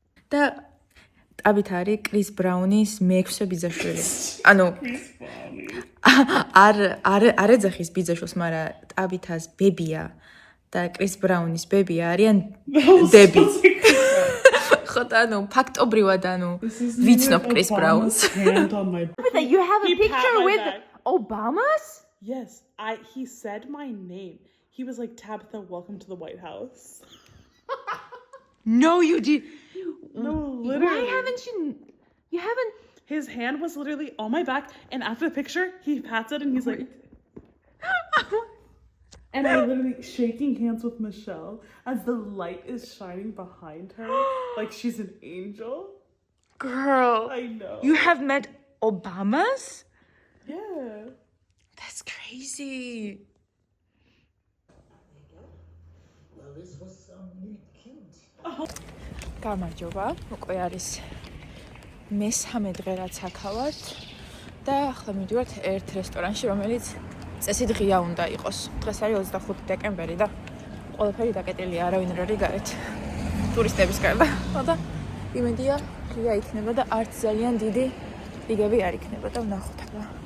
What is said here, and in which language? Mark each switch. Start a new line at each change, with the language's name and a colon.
Georgian: და Tabitha არის Chris Brown-ის მეექვსე ბიძაშვილი. ანუ არ ეძახის ბიძაშვილს, მაგრამ Tabitha-ს ბებია და Chris Brown-ის ბებია არიან დები. ანუ ფაქტობრივად ანუ ვიცნობ Chris Brown-ს.
English: You have a picture with Obama's? Yes, he said my name. He was like, Tabitha, welcome to the White House. No, you did. No, literally. Why haven't you haven't? His hand was literally on my back, and after the picture, he pats it and he's like, and I'm literally shaking hands with Michelle as the light is shining behind her, like she's an angel. Girl, I know. You have met Obama's? Yeah. That's crazy. Well, this was really cute.
Georgian: გამარჯობა, უკვე არის მესამე დღე რაც აქა ვართ და ახლა მივდივართ ერთ რესტორანში, რომელიც წესით ღია უნდა იყოს. დღეს არის 25 დეკემბერი და ყველაფერი დაკეტილია, არავინ არ არის გარეთ. ტურისტების გარდა. და იმედია ღია იქნება და არც ძალიან დიდი რიგები არ იქნება და ვნახოთ ახლა.